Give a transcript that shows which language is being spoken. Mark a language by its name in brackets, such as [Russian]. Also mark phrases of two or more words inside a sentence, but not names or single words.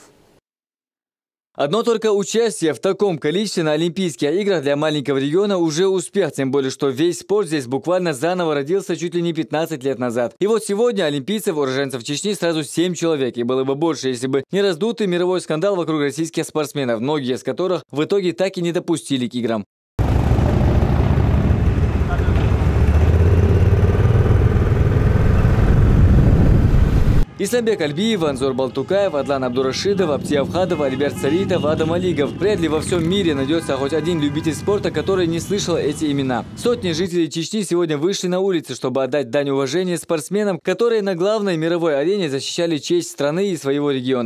[Russian] Одно только участие в таком количестве на Олимпийских играх для маленького региона уже успех, тем более, что весь спорт здесь буквально заново родился чуть ли не 15 лет назад. И вот сегодня олимпийцев, уроженцев Чечни, сразу 7 человек, и было бы больше, если бы не раздутый мировой скандал вокруг российских спортсменов, многие из которых в итоге так и не допустили к играм. Исламбек Альбиев, Анзор Балтукаев, Адлан Абдурашидов, Абти Авхадов, Альберт Саритов, Адам Алигов. Вряд ли во всем мире найдется хоть один любитель спорта, который не слышал эти имена. Сотни жителей Чечни сегодня вышли на улицы, чтобы отдать дань уважения спортсменам, которые на главной мировой арене защищали честь страны и своего региона.